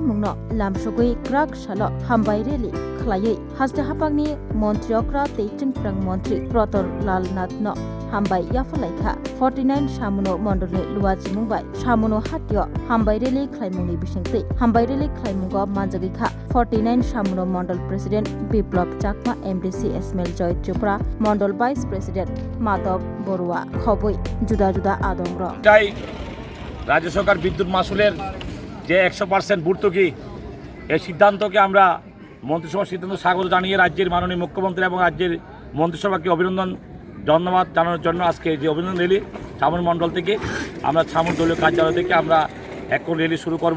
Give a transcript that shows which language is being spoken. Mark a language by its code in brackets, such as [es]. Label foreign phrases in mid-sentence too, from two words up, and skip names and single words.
[trp] mungno lamshogoi krak shalo hambai reli khlaiei haste hapangni মন্ত্রী okra te jengfirang মন্ত্রী Protor Lal Nath no hambai yafalaikha 49 samuno mondolni luwaji mungbai samuno hatio hambai reli khlaimungni bisingtei hambai reli khlaimungo manjagikha 49 samuno mondol president Biplop Chakma MDC Ismail Joy Tripura mondol [en] vice president [trp] Madhav Borua khoboi juda juda adongro [bn] তাই রাজ্য সরকার বিদ্যুৎ মাসুলের যে 100% ভর্তুকি এই সিদ্ধান্তকে আমরা মন্ত্রিসভার সিদ্ধান্ত স্বাগত জানিয়ে রাজ্যের মাননীয় মুখ্যমন্ত্রী এবং রাজ্যের মন্ত্রিসভাকে অভিনন্দন ধন্যবাদ জানানোর জন্য আজকে যে অভিনন্দন র্যালি ছামন মণ্ডল থেকে আমরা ছামন দলীয় কার্যালয় থেকে আমরা এখন র্যালি শুরু করব।